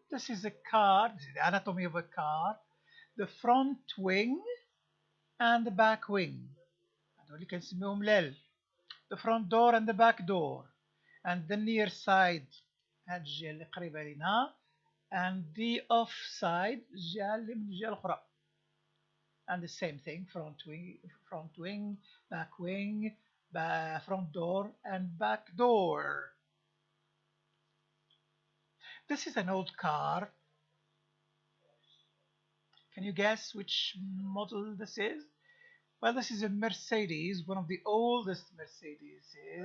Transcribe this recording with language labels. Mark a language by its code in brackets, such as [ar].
[en] This is a car, this is the anatomy of a car. The front wing and the back wing. [ar] هذول كنسميهم لل. [en] The front door and the back door. And the near side, [ar] هاد الجهة اللي قريبة لنا. [en] And the off side, [ar] الجهة اللي من الجهة الأخرى. [en] And the same thing, front wing, back wing, front door and back door. This is an old car. Can you guess which model this is? Well, this is a Mercedes, one of the oldest Mercedes.